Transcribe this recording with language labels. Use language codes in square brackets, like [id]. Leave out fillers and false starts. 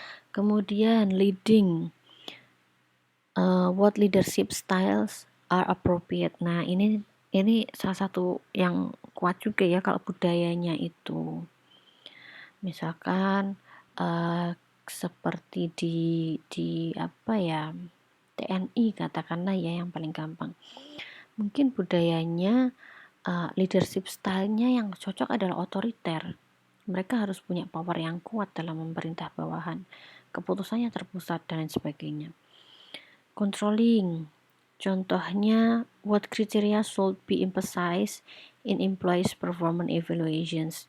[en] Kemudian leading, what leadership styles are appropriate. [id] Nah, ini salah satu yang kuat juga ya kalau budayanya itu. Misalkan seperti di apa ya, TNI katakanlah ya yang paling gampang. Mungkin budayanya leadership style-nya yang cocok adalah otoriter. Mereka harus punya power yang kuat dalam memerintah bawahan. Keputusannya terpusat dan lain sebagainya. [en] Controlling, contohnya what criteria should be emphasized in employees performance evaluations.